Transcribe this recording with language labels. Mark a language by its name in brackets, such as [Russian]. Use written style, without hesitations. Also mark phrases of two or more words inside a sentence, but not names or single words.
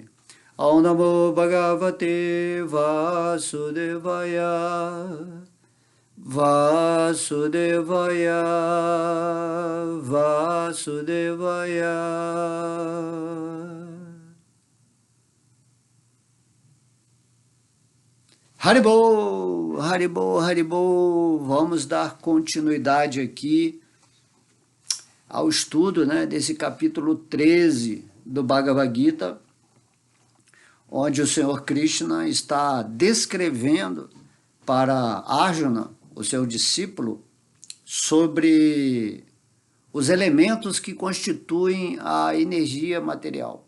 [Sanskrit] ॐ नमो भगवते वासुदेवाय वासुदेवाय वासुदेवाय. हरिबोल हरिबोल हरिबोल. [Portuguese] Vamos dar continuidade aqui ao estudo, né, desse capítulo 13 do Bhagavad Gita, onde o Senhor Krishna está descrevendo para Arjuna, o seu discípulo, sobre os elementos que constituem a energia material.